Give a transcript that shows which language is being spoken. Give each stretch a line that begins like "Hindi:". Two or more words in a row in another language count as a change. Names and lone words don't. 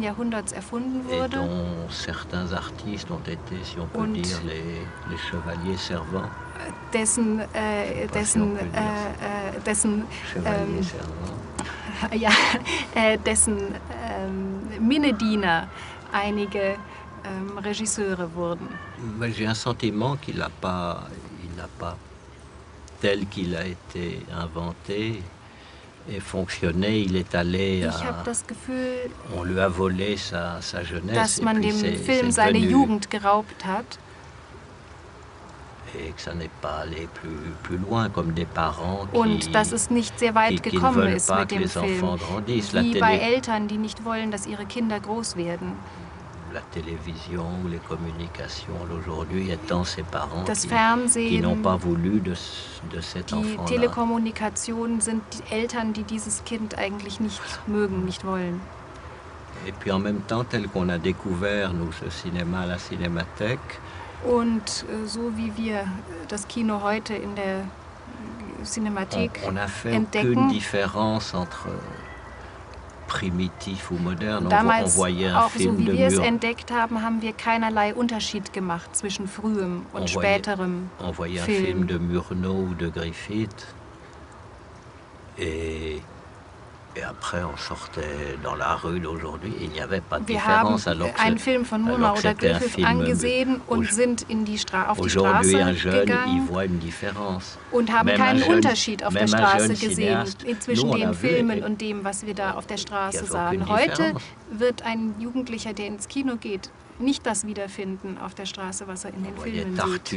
German: Jahrhunderts erfunden wurde und dessen Minnediener einige Regisseure wurden.
French: J'ai un sentiment qu'il n'a pas, tel qu'il a été inventé et fonctionné, il est allé
German: Ich habe das Gefühl,
French: on lui a volé sa jeunesse,
German: dass man dem Film seine Jugend geraubt hat. Und dass es nicht sehr weit gekommen ist mit dem Film, wie bei Eltern, die nicht wollen, dass ihre Kinder groß werden. Das Fernsehen, die Telekommunikation sind die Eltern, die dieses Kind eigentlich nicht mögen, nicht wollen.
French: Et puis en même temps, tel qu'on a découvert, nous, ce cinéma, la Cinémathèque.
German: Und so wie wir das Kino heute in der Cinemathek entdecken,
French: primitif ou moderne.
German: Damals, auch so wie wir es entdeckt haben, haben wir keinerlei Unterschied gemacht zwischen frühem und späterem
French: On voyait un film de Murnau ou de Griffith. Et après, on sortait dans la rue d'aujourd'hui. Il n'y avait pas de différence.
German: Wir haben einen Film von Murnau oder Griffith angesehen und sind auf die Straße gegangen und haben keinen Unterschied auf der Straße gesehen zwischen den Filmen und dem, was wir da auf der Straße sahen. Heute wird ein Jugendlicher, der ins Kino geht, nicht das wiederfinden auf der Straße, was er in den Filmen sieht.